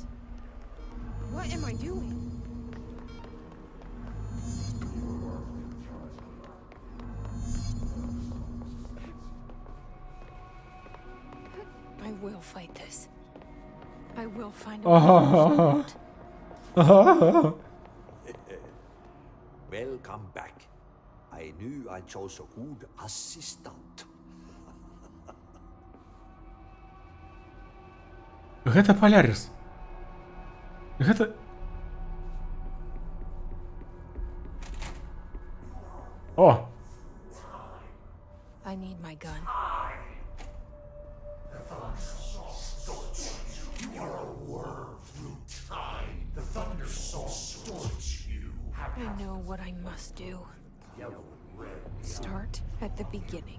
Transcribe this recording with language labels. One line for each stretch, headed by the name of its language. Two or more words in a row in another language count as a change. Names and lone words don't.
English: What am I doing? I will fight this. I will find a way to Ah. Welcome back. I knew I chose a good assistant.
Belarusian: Гэта Полярис. Гэта... О!
English: I need my gun. You are a worm through time. The Thunder Soul distorts you. I know what I must do. Start at the beginning.